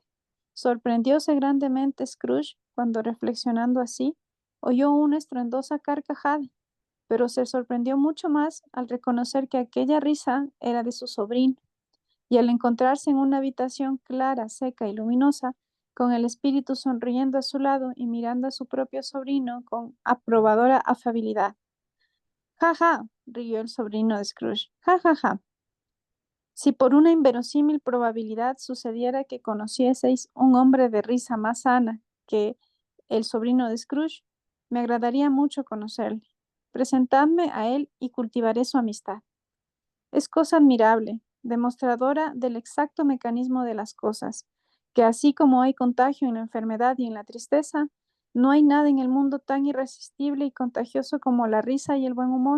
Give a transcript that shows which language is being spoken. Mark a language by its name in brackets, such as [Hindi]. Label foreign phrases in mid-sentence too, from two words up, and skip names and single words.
[Spanish] Sorprendióse grandemente Scrooge cuando, reflexionando así, oyó una estruendosa carcajada, pero se sorprendió mucho más al reconocer que aquella risa era de su sobrino, y al encontrarse en una habitación clara, seca y luminosa, con el espíritu sonriendo a su lado y mirando a su propio sobrino con aprobadora afabilidad. Ja, ja, rió el sobrino de Scrooge. Ja, ja, ja. Si por una inverosímil probabilidad sucediera que conocieseis un hombre de risa más sana que el sobrino de Scrooge, me agradaría mucho conocerle. Presentadme a él y cultivaré su amistad. Es cosa admirable, demostradora del exacto mecanismo de las cosas, que así como hay contagio en la enfermedad y en la tristeza, no hay nada en el mundo tan irresistible y contagioso como la risa y el buen humor.